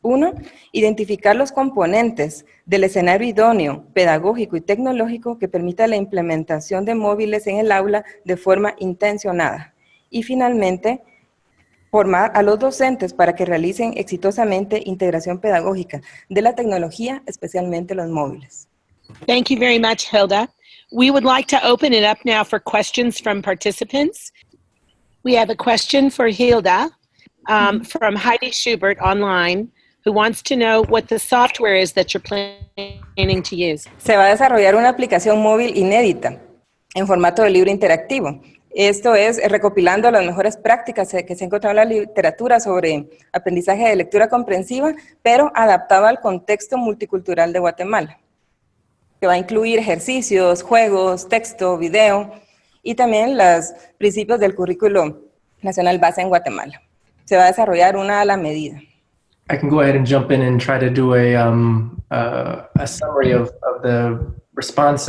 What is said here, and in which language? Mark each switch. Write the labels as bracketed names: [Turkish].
[Spanish] Uno, identificar los componentes del escenario idóneo, pedagógico y tecnológico que permita la implementación de móviles en el aula de forma intencionada. Y finalmente, formar a los docentes para que realicen exitosamente integración pedagógica de la tecnología, especialmente los móviles. [English] Thank you very much, Hilda. We would like to open it up now for questions from participants. We have a question for Hilda from Heidi Schubert online, who wants to know what the software is that you're planning to use. [Spanish] Se va a desarrollar una aplicación móvil inédita en formato de libro interactivo. Esto es recopilando las mejores prácticas que se encuentran en la literatura sobre aprendizaje de lectura comprensiva, pero adaptado al contexto multicultural de Guatemala, que va a incluir ejercicios, juegos, texto, video y también los principios del currículo nacional base en Guatemala. Se va a desarrollar una a la medida. [English] I can go ahead and jump in and try to do a summary of the response.